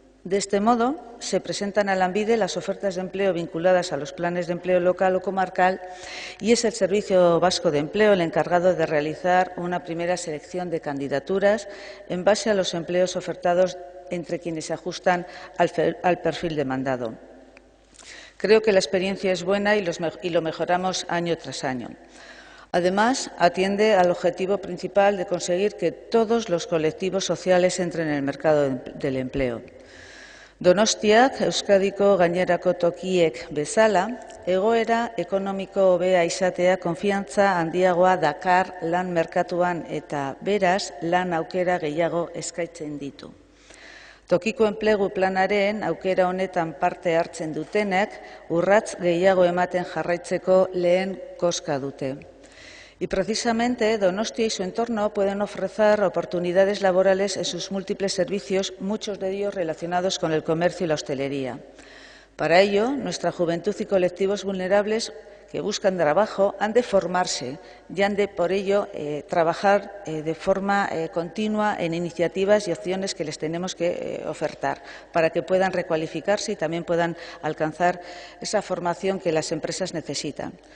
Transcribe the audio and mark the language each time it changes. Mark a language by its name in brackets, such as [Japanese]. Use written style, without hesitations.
[Spanish] De este modo, se presentan a Lanbide las ofertas de empleo vinculadas a los planes de empleo local o comarcal y es el Servicio Vasco de Empleo el encargado de realizar una primera selección de candidaturas en base a los empleos ofertados entre quienes se ajustan al perfil demandado. Creo que la experiencia es buena y lo mejoramos año tras año. Además, atiende al objetivo principal de conseguir que todos los colectivos sociales entren en el mercado del empleo. [Basque] Donostiak Euskadiko gainerako tokiek bezala, egoera ekonomiko hobea izatea konfiantza handiagoa dakar lan merkatuan eta beraz lan aukera gehiago eskaintzen ditu. Tokiko enplegu planaren aukera honetan parte hartzen dutenek urrats gehiago ematen jarraitzeko lehen koska dute. [Spanish] Y precisamente Donostia y su entorno pueden ofrecer oportunidades laborales en sus múltiples servicios, muchos de ellos relacionados con el comercio y la hostelería. Para ello, nuestra juventud y colectivos vulnerables que buscan trabajo han de formarse y han de, por ello, trabajar de forma continua en iniciativas y opciones que les tenemos que ofertar para que puedan recualificarse y también puedan alcanzar esa formación que las empresas necesitan.